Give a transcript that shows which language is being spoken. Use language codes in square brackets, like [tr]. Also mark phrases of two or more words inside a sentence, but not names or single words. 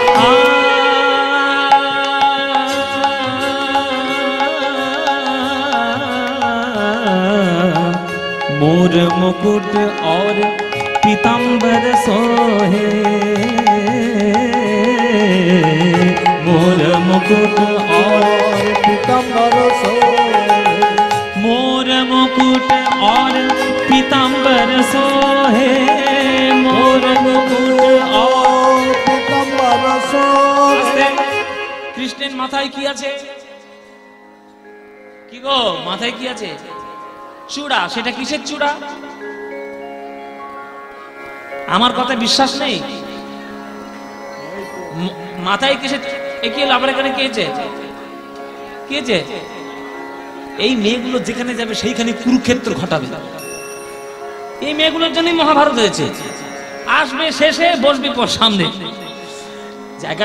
[hi] मोर मुकुट और पीताम्बर सोहे मोर मुकुट और पीताम्बर सोहे मोर मुकुट और पीताम्बर सोहे मोर मुकुट और पीताम्बर सोहे [bn] কৃষ্ণের মাথায় কি আছে কি গো মাথায় কি আছে চূড়া সেটা কিসের চূড়া আমার কথা বিশ্বাস নেই মাথায় কিসের কি হলো আবার এখানে কে এই মেয়েগুলো যেখানে যাবে সেইখানে কুরুক্ষেত্র ঘটাবে এই মেয়েগুলোর জন্যই মহাভারত হয়েছে আসবে শেষে বসবে পর সামনে জায়গা